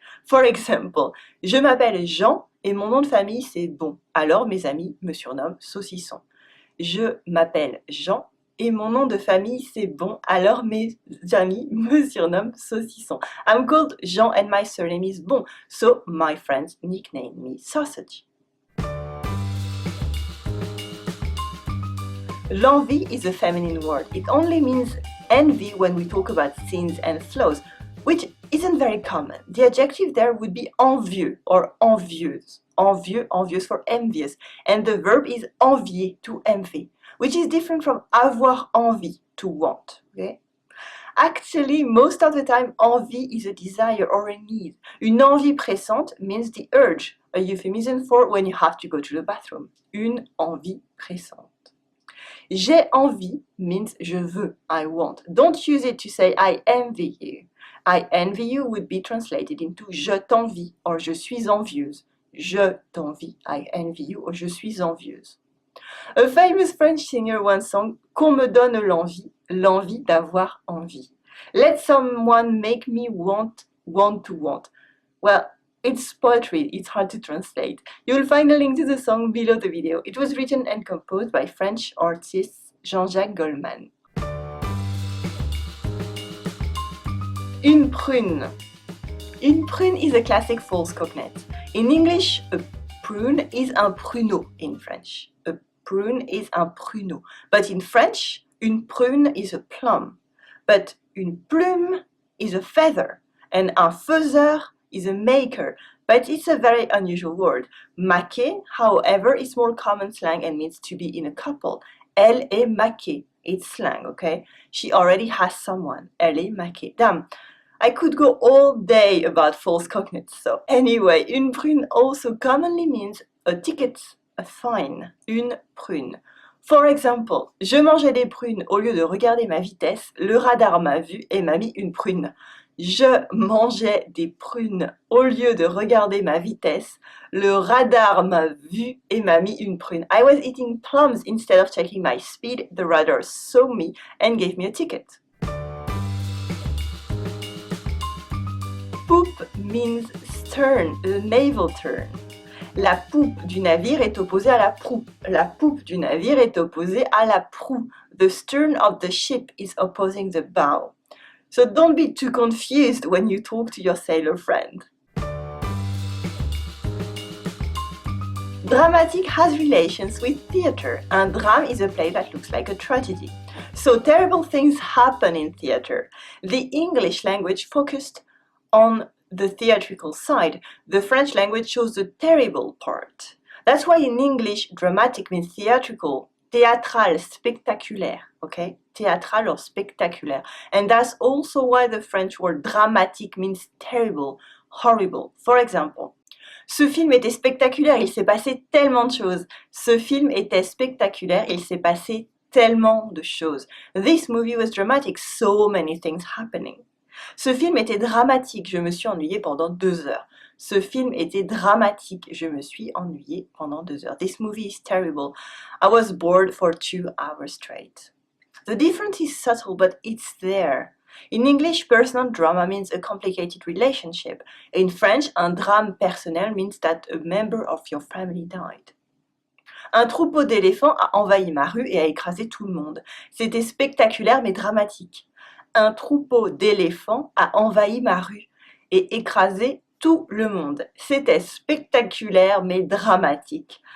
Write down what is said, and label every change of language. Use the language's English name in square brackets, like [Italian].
[English] For example, [French] je m'appelle Jean et mon nom de famille c'est Bon, alors mes amis me surnomment Saucisson. Je m'appelle Jean et mon nom de famille c'est Bon, alors mes amis me surnomment Saucisson. [English] I'm called Jean and my surname is Bon, so my friends nickname me Sausage. L'envie is a feminine word. It only means envy when we talk about sins and flaws, which isn't very common. The adjective there would be envieux or envieuse. Envieux, envieuse for envious. And the verb is envier, to envy, which is different from avoir envie, to want. Okay? Actually, most of the time, envie is a desire or a need. [French] Une envie pressante [English] means the urge, a euphemism for when you have to go to the bathroom. [French] Une envie pressante. [English] J'ai envie means [French] je veux, [English] I want. Don't use it to say I envy you. I envy you would be translated into [French] je t'envie [English] or [French] je suis envieuse. Je t'envie, [English] I envy you, or [French] je suis envieuse. [English] A famous French singer once sang [French] qu'on me donne l'envie, l'envie d'avoir envie. [English] Let someone make me want to want. Well, it's poetry, it's hard to translate. You'll find a link to the song below the video. It was written and composed by French artist Jean-Jacques Goldman. Une prune. Une prune is a classic false cognate. In English, a prune is un pruneau in French. A prune is [French] un pruneau. [English] But in French, une prune is a plum. But une plume is a feather. And un faiseur is a maker. But it's a very unusual word. Maquer, however, is more common slang and means to be in a couple. [French] Elle est maquée. [English] It's slang, okay? She already has someone. Elle est maquée. Damn. I could go all day about false cognates. So anyway, une prune also commonly means a ticket, a fine, une prune. For example, [French] je mangeais des prunes au lieu de regarder ma vitesse, le radar m'a vu et m'a mis une prune. Je mangeais des prunes au lieu de regarder ma vitesse, le radar m'a vu et m'a mis une prune. [English] I was eating plums instead of checking my speed. The radar saw me and gave me a ticket. Poop means stern, the naval turn. [French] La poupe du navire est opposée à la proue. La poupe du navire est opposée à la proue. [English] The stern of the ship is opposing the bow. So don't be too confused when you talk to your sailor friend. Dramatic has relations with theater. Un drame is a play that looks like a tragedy. So terrible things happen in theater. The English language focused on the theatrical side. The French language shows the terrible part. That's why in English, dramatic means theatrical, théâtral, spectaculaire, okay? Théâtral or spectaculaire. And that's also why the French word dramatique means terrible, horrible. For example, [French] ce film était spectaculaire, il s'est passé tellement de choses. Ce film était spectaculaire, il s'est passé tellement de choses. [English] This movie was dramatic, so many things happening. [French] Ce film était dramatique, je me suis ennuyée pendant 2 heures. Ce film était dramatique, je me suis ennuyée pendant 2 heures. [English] This movie is terrible. I was bored for 2 hours straight. The difference is subtle, but it's there. In English, personal drama means a complicated relationship. In French, [French] un drame personnel [English] means that a member of your family died. [French] Un troupeau d'éléphants a envahi ma rue et a écrasé tout le monde. C'était spectaculaire mais dramatique. Un troupeau d'éléphants a envahi ma rue et écrasé tout le monde. C'était spectaculaire mais dramatique.